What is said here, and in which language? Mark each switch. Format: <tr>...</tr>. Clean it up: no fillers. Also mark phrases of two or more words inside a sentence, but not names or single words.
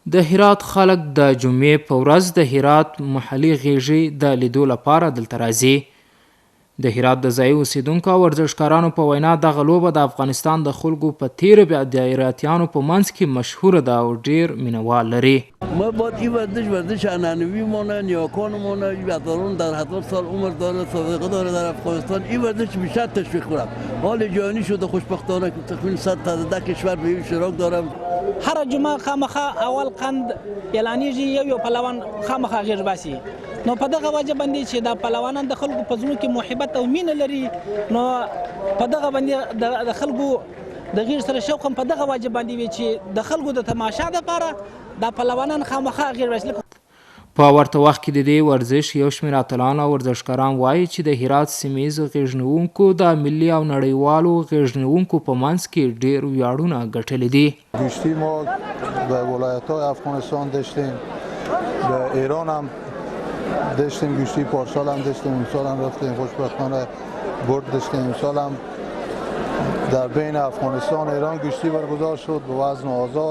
<ps>د هرات خلک د جمعې په ورځ د هرات محلي غیږې د لیدو لپاره دلته راځي. د هرات د ځایي اوسیدونکو او ورزشکارانو په وینا دغه لوبه د افغانستان د خلکو په تیره دایراتیانو په منځ کې مشهوره ده او ډیر مینوال لري.</ps> <fa>ما باید این ورزش عنعنوی مونه، نیاکانمونه، ورزشکاران در 70 سال عمر داره، سابقه داره در افغانستان. این ورزش بیشتر تشویق کنم. حال جهانی شده خوشبختانه که تقریبا 110 کشور به این اشتراک دارم.</fa> <ps>هر جمعه خامخا اول قند اعلانیږي یو پهلوان خامخا غیر باسي. نو په دغه وجه باندې چې د پهلوانان د خلکو په زړونو کې محبت او مینه لري، نو په دغه باندې د خلکو د غیر سره شوق هم په دغه وجه باندې وي چې د خلکو د تماشا لپاره د پهلوانان خامخا غیر باسي. په ورته وخت کې د دې ورزش یو شمېر اتلان او ورزشکاران وایي چې د هرات سیمه ییزو غېږنوونکو د ملي او نړیوالو غېږنوونکو په منځ کې ډېر ویاړونه ګټلي دي.</ps> <fa>گشتی ما به ولایت‌های افغانستان داشتیم، به ایران هم داشتیم، گشتی پارسال هم داشتیم، امسال هم رفتیم، خوشبختانه برد داشتیم. امسال هم در بین افغانستان و ایران گشتی برگزار شد به وزن آزاد.</fa>